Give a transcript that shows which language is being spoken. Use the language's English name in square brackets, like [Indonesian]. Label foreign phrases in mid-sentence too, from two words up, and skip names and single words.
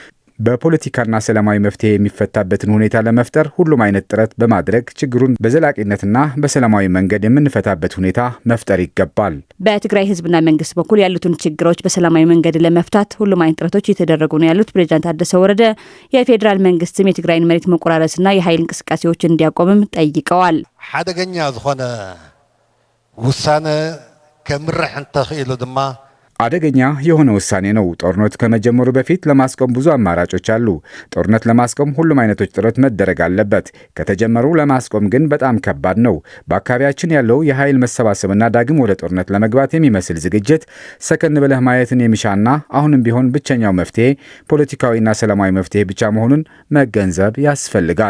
[Amharic] በፖለቲካና ሰላማዊ መፍትሄ የሚፈታበትን ሁኔታ ለመፍጠር ሁሉም አይነት ጥረት በማድረግ ችግሩን በዘላቂነትና በሰላማዊ መንገድ የምንፈታበት ሁኔታ መፍጠር ይገባል። በትግራይ ህዝብና መንግስት በኩል ያሉትን ችግሮች በሰላማዊ መንገድ ለመፍታት ሁሉም አይነት ጥረቶች እየተደረጉ ነው ያሉት ፕሬዝዳንት ታደሰ ወረደ የፌዴራል መንግስትም የትግራይን መሬት መቆራረስና የኃይል እንቅስቃሴዎች እንዲያቆምም ጠይቀዋል። [Tigrinya] ሓደገኛ ዝኾነ ውሳነ ከምርሕ እንተኽኢሉ ድማ [Amharic] አደገኛ የሆነ ውሳኔ ነው። ጦርነት ከመጀመሩ በፊት ለማስቆም ብዙ አማራጮች አሉ። ጦርነት ለማስቆም ሁሉም አይነቶች ጥረት መደረግ አለበት። ከተጀመሩ ለማስቆም ግን በጣም ከባድ ነው። በአካባቢያችን ያለው የኃይል መሰባሰብና ዳግም ወደ ጦርነት ለመግባት የሚመስል ዝግጅት ሰከን ብለህ ማየትን የሚሻና አሁንም ቢሆን ብቸኛው መፍትሄ ፖለቲካዊና ሰላማዊ መፍትሄ ብቻ መሆኑን መገንዘብ ያስፈልጋል።